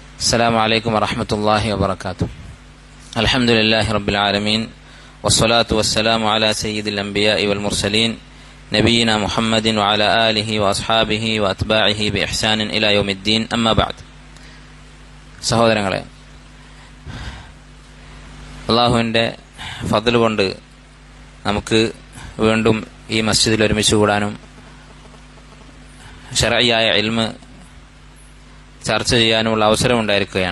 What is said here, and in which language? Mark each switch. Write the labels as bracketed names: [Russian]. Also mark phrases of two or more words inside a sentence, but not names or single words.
[Arabic] السلام عليكم ورحمة الله وبركاته. الحمد لله رب العالمين والصلاة والسلام على سيد الأنبياء والمرسلين نبينا محمد وعلى آله وأصحابه وأتباعه بإحسان إلى يوم الدين. أما بعد. [Malayalam] സഹോദരങ്ങളെ, അള്ളാഹുവിൻ്റെ ഫദ്ൽ കൊണ്ട് നമുക്ക് വീണ്ടും ഈ മസ്ജിദിൽ ഒരുമിച്ച് കൂടാനും ശർഈയായ ഇൽമ് ചർച്ച ചെയ്യാനുമുള്ള അവസരം ഉണ്ടായിരിക്കുകയാണ്.